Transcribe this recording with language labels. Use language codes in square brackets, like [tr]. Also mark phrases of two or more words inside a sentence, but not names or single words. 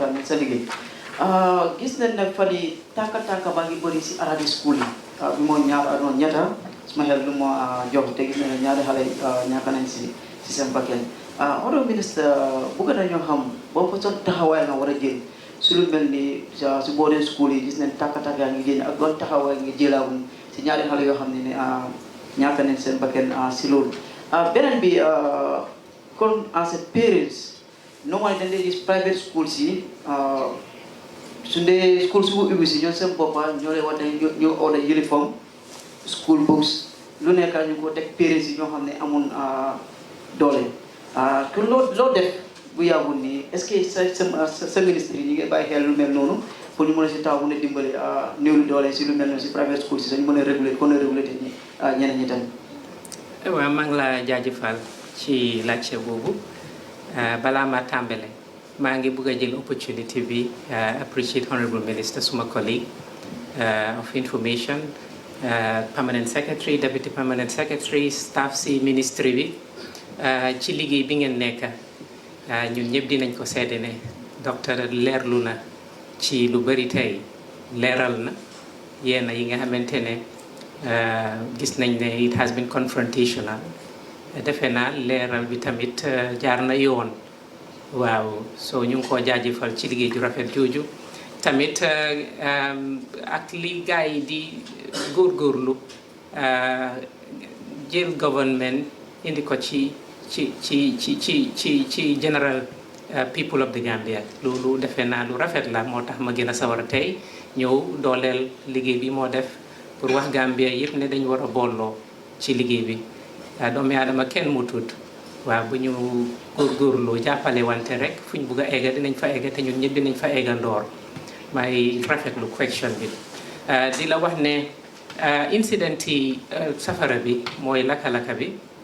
[wo] nañ sa liggéey gis nañ ne fan yi tàkka baa ngi bëri si aradi school yi bi moo ñetta suma xel lu ma jox te gis nañ ne ñaari xale ñàkk nañ si seen bakkan [en] Honorable Minister [wo] bëgg nañoo xam boo fa son taxawaay nga war a jël su lu mel ni si [en] boarding school [wo] yi gis nañ tàkka yaa ngi génn ak doon taxawaay nga jëlaawun si ñaari xale yoo xam ne ñàkk nañ seen bakkan si loolu beneen bi kon [en] as a parents [wo] normally dañ lay gis [en] private schools [wo] yi su dee school su ubbi si ñoom seen boppa ñoo lay wax ne ñoo order uniforme [en] school books [wo] lu nekk ñu ko teg parents yi ñoo xam ne amun doole kon loo def bu yàggul nii est-ce que sa ministre yi ñu ngi bàyyi xel lu mel noonu pour ñu mën a si taw mën a dimbali néew doole si lu mel noonu si [en] private school [wo] si sax ñu mën a réguler kon a réguler te ñeneen ñi tamit. waaw maa ngi la jaajëfal ci laajte boobu balaa ma tàmbale maa ngi bëgg a jël opportunity bi [en] appreciate honorable minister [wo] suma [en] colleague of information permanent secretary deputy permanent secretary staff [wo] si ministry bi ci liggéey bi ngeen nekk ñun ñëpp dinañ ko seede ne docteur leerlu na ci lu bari tey leeral na yenn yi nga xamante ne gis nañ ne [en] it has been confrontational [wo] defe naa leeral bi tamit jaar na yoon waaw so ñu ngi koo jaajëfal ci liggéey ju rafet jooju tamit ak li gars yi di góorgóorlu jël government indi ko ci [en] general people of the Gambia [wo] loolu defe naa lu rafet la moo tax ma gën a sawar tey ñëw dooleel liggéey bi moo def pour wax Gambia yëpp ne dañu war a booloo ci liggéey bi doomi aadama kenn mutut waaw bu ñu góorgóorloo jàppale wante rek fu ñu bugg a egga dinañ fa egga te ñun ñëpp dinañ fa egga ndoor may rafetlu question bi di la wax ne incident yi safara bi mooy laka-laka bi